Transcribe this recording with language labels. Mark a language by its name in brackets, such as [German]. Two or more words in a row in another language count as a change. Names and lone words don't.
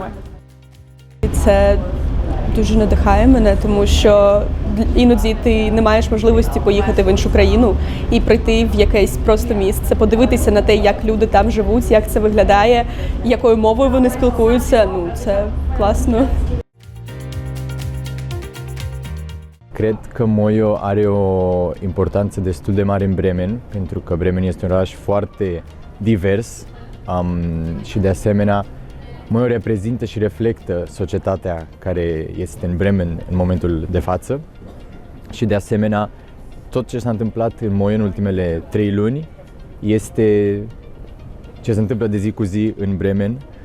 [Ukrainian] Це дуже надихає мене, тому що іноді ти не маєш можливості поїхати в іншу країну і прийти в якесь просто місце, подивитися на те, як люди там живуть, як це виглядає, якою мовою вони спілкуються. Ну, це класно. [Romanian] Cred că Moio are o importanță destul de mare în Bremen, pentru că Bremen este un oraș foarte divers și de asemenea Moio reprezintă și reflectă societatea care este în Bremen în momentul de față și de asemenea tot ce s-a întâmplat în Moio în ultimele 3 luni este ce se întâmplă de zi cu zi în Bremen.